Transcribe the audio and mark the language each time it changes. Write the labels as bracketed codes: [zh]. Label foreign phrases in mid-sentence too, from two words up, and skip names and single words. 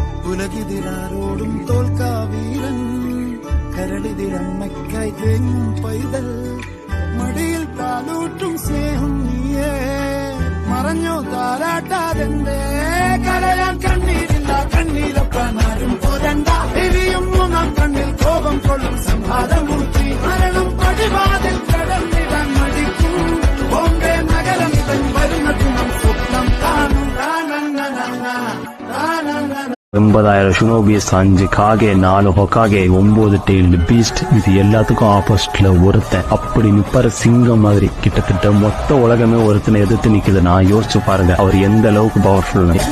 [ml] ഉലകിതിരാരോടും തോൽക്കാവീരൻ കരളിതിരമ്മയ്ക്കായി തേങ്ങും പൈതൽ മടിയിൽ പാലൂട്ടും സ്നേഹം നീയേ മറഞ്ഞോ താരാട്ടാതെന്തേ കരയാൻ കണ്ണീരില്ല കണ്ണീരപ്പാനാരും പോരണ്ട എരിയും മൂന്നാം കണ്ണിൽ കോപം കൊള്ളും സംഹാരമൂർത്തി മരണം പടിവാതിൽ കടന്നിടാൻ മടിക്കും ബോംബെ നഗരം തൻ വരുന്നതിനും സ്വപ്നം കാണും [ta] 80,000 ஷுனோபியஸ் 5 காகே 4 ஹொக்காகே 9 [en] tailed beast [ta] இது எல்லாத்துக்கும் ஆப்போசிட்ல ஒருத்தன் அப்படி நிப்பாரு சிங்கம் மாதிரி கிட்டத்தட்ட மொத்த உலகமே ஒருத்தனை எதிர்த்து நிக்குது. நான் யோசிச்சு பாருங்க அவர் எந்த அளவுக்கு பவர்ஃபுல்.